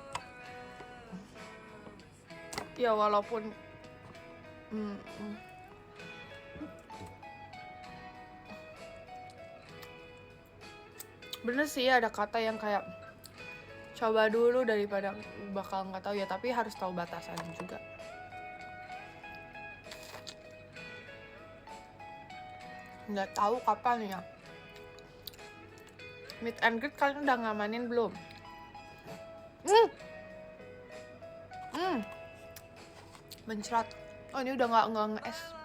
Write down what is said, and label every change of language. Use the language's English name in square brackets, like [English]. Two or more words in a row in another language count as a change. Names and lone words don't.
[Indonesian] Ya walaupun bener sih ada kata yang kayak coba dulu daripada bakal nggak tahu ya, tapi harus tahu batasannya juga. Nggak tahu kapan ya [English] meet and greet. [Indonesian] Kalian udah ngamanin belum? Mencrat. Oh, ini udah nggak nge-es.